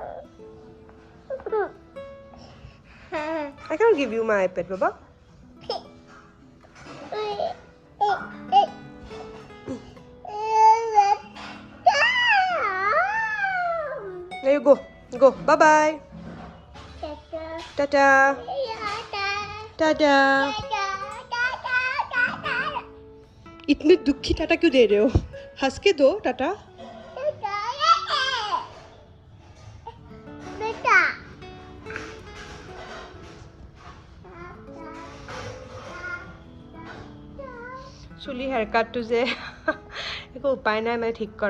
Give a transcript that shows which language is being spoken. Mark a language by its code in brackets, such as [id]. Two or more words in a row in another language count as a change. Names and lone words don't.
[en] I cannot give you my iPad, Baba. There you go. Go. Bye-bye. Ta-ta. Ta-ta. [hi] इतने दुखी टाटा क्यों दे रहे हो? हंस के दो टाटा. [as] চুলি হেয়াৰকাটটো যে একো উপায় নাই মানে ঠিক কৰা.